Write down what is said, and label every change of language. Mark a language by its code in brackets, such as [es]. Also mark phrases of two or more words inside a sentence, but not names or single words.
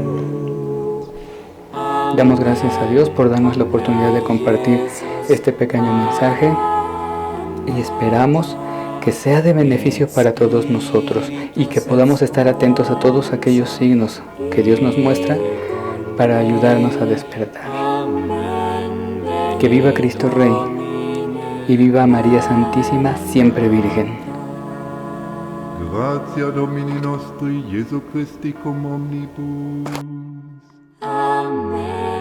[es] Damos gracias a Dios por darnos la oportunidad de compartir este pequeño mensaje y esperamos que sea de beneficio para todos nosotros y que podamos estar atentos a todos aquellos signos que Dios nos muestra para ayudarnos a despertar. Que viva Cristo Rey y viva María Santísima, siempre Virgen. [la] Gratia Domini nostri Jesu Christi cum omnibus. Amen.